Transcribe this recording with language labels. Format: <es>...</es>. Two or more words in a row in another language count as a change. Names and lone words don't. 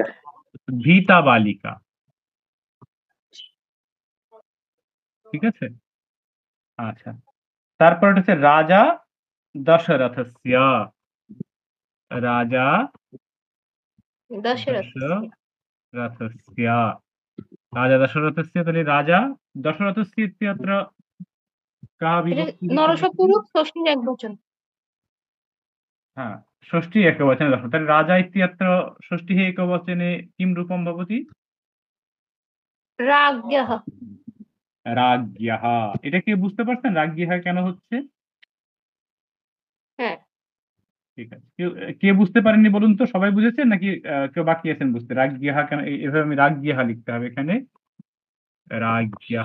<sa>ভীতা বালিকা</sa> <bn>ঠিক আছে আচ্ছা তারপর হচ্ছে</bn> <sa>রাজা দশরথস্য রাজা</sa> <bn>দশরথ।</bn> <sa>দশরথস্য রাজা দশরথস্য তাহলে রাজা দশরথস্য ইত্যত্র কা</sa> <bn>এটা বিভক্তি নরশব্দরূপ ষষ্ঠীর একবচন।</bn> <sa>হ্যাঁ ষষ্ঠী एकवचने दश तर्हि राजा इत्यत्र षष्ठीः एकवचने किं रूपं भवति রাজ্ঞः।</sa> <bn>রাজ্ঞ্যः এটা কি বুঝতে পারছেন রাজ্ঞ্যः কেন হচ্ছে হ্যাঁ। ঠিক আছে কে বুঝতে পারেননি বলুন তো সবাই বুঝেছেন নাকি কেউ বাকি আছেন বুঝতে রাজ্ঞ্যः কেন এভাবে আমি রাজ্ঞ্যः লিখতে হবে এখানে রাজ্ঞ্যः</bn>